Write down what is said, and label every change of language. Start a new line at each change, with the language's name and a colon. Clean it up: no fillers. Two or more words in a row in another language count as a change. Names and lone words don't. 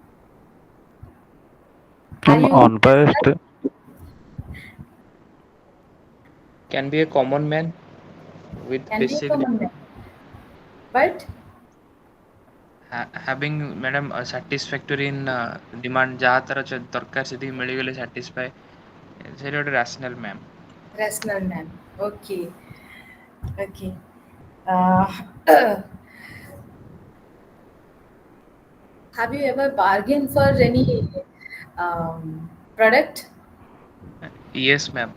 English: Are I'm you unbiased. Can be a common man with can be a basic common man, but having madam satisfactory in demand
Odia: ଯାହା ତାର ଦରକାର ସେତିକି ମିଳିଗଲେ satisfy ସେଇଟା ଗୋଟେ
English: rational man. rational man. Okay. Okay. Uh, have you ever bargained for any product? Yes ma'am.